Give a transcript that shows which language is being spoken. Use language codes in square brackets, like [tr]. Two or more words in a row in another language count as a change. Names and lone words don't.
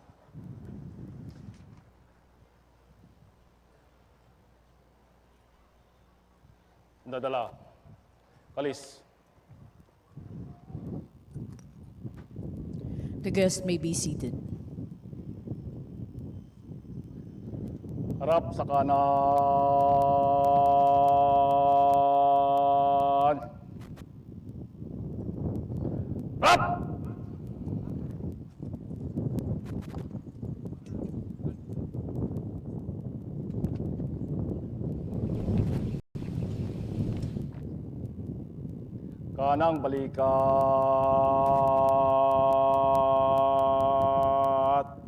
[tl] Dadala. Kalis. [en] The guest may be seated. [tl] Harap sa kanan. Harap! Kanang balikat.